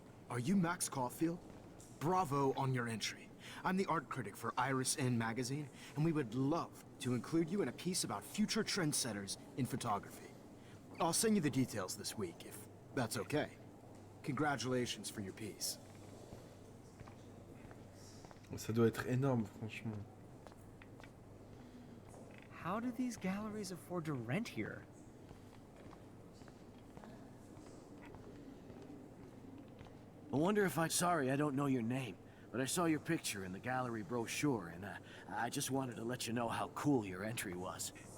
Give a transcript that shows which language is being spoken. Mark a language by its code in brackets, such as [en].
[en] Are you Max Caulfield? Bravo on your entry. I'm the art critic for Iris N magazine, and we would love to include you in a piece about future trendsetters in photography. I'll send you the details this week, if that's okay. Congratulations for your piece. [fr] Ça doit être énorme, franchement. [en] How do these galleries afford to rent here? I wonder if sorry, I don't know your name, but I saw your picture in the gallery brochure, and I just wanted to let you know how cool your entry was.